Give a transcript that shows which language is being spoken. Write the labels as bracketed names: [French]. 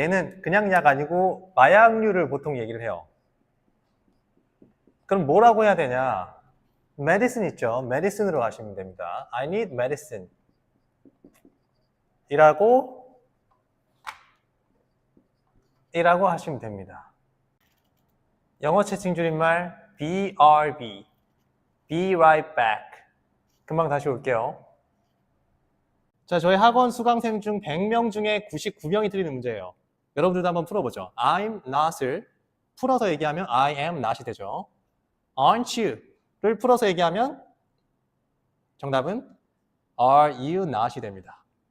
[Korean] 얘는 그냥 약 아니고 마약류를 보통 얘기를 해요. 그럼 뭐라고 해야 되냐? medicine 있죠. medicine으로 가시면 됩니다. [English] I need medicine [Korean] 이라고 하시면 됩니다. 영어 채팅 줄임말 BRB, [English] Be Right Back. [Korean] 금방 다시 올게요. 자, 저희 학원 수강생 중 100명 중에 99명이 틀리는 문제예요. 여러분들도 한번 풀어보죠. I'm not을 풀어서 얘기하면 I am not이 되죠. Aren't you를 풀어서 얘기하면 정답은 Are you not이 됩니다.